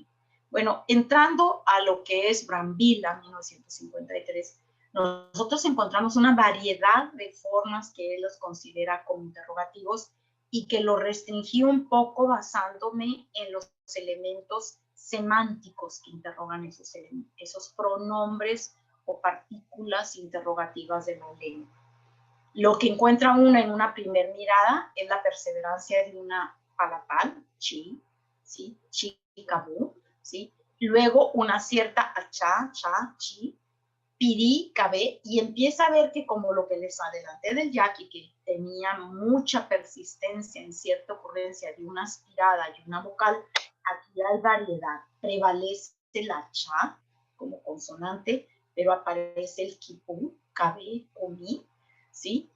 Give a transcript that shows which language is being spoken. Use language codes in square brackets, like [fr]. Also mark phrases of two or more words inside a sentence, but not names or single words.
[es] Bueno, entrando a lo que es Brambilla, 1953, nosotros encontramos una variedad de formas que él los considera como interrogativos y que lo restringí un poco basándome en los elementos semánticos que interrogan esos pronombres o partículas interrogativas de la lengua. Lo que encuentra uno en una primer mirada es la perseverancia de una palapal, chi, ¿sí? [tar] Chi, cabú, ¿sí? Luego una cierta achá, cha, chi, pirí, cabé, [es] y empieza a ver que como lo que les adelanté del yaqui, que tenía mucha persistencia en cierta ocurrencia de una aspirada y una vocal, aquí hay variedad. Prevalece la cha como consonante, pero aparece el [tar] kipú, cabé, comí, [es] ¿sí?